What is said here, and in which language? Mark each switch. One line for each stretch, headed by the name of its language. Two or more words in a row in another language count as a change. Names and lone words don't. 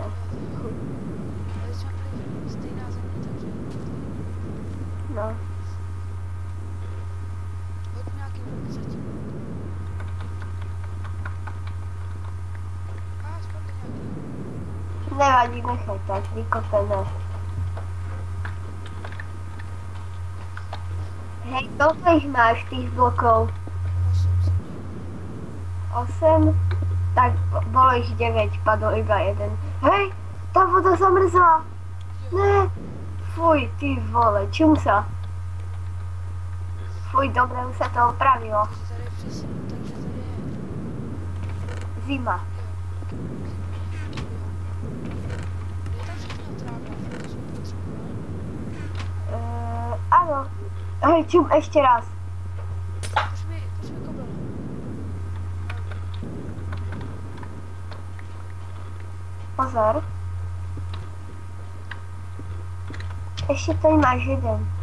Czech: Ale jsme byli stejná země, takže No, hoď nějaký blok zatím. A spadl nějaký.
Slovak: nevadí, nechaj tak, vykopené. Hej, koľko ich máš, tých blokov?
Czech: 8 jsem měl. 8?
Slovak: Tak bolo ich 9, padol iba jeden. Hej, tá voda zamrzla. Ne, fuj, ty vole, čum sa. Fuj, dobre, už sa to opravilo.
Czech: Takže tady je přesně, takže tady je. Zima. Je tam všechno tráva, to jsme potřebovali.
Slovak: Áno. Hej, čum, ešte raz.
Czech: Puš mi kabel. Pozor.
Slovak: Ešte to máš jeden.